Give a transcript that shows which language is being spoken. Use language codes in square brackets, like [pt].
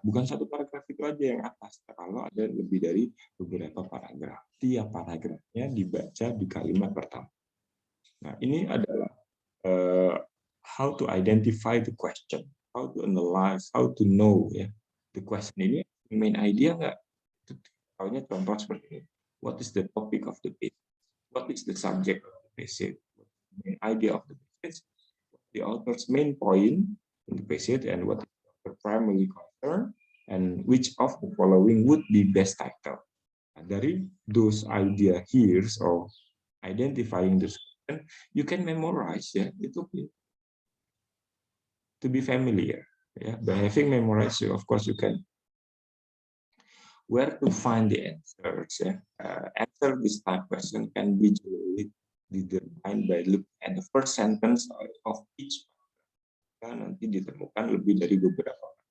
[id] Bukan satu paragraf itu aja yang atas. Kalau ada lebih dari beberapa paragraf, tiap paragrafnya dibaca di kalimat pertama. Nah, ini adalah [en] how to identify the question, how to analyze, how to know ya. The question ini main idea nggak? [id] Contohnya contoh seperti ini. [en] What is the topic of the page? What is the subject of the passage? Main idea of the passage? The author's main point in the passage, and what is the primary concern, and which of the following would be best title. [id] Nah, dari [en] those idea here of identifying the question, you can memorize ya, itu to be familiar. Yeah, by having memorized, of course you can. Where to find the answers? Yeah, answer this type question can be determined by looking at the first sentence of each. [id] Nanti ditemukan lebih dari beberapa.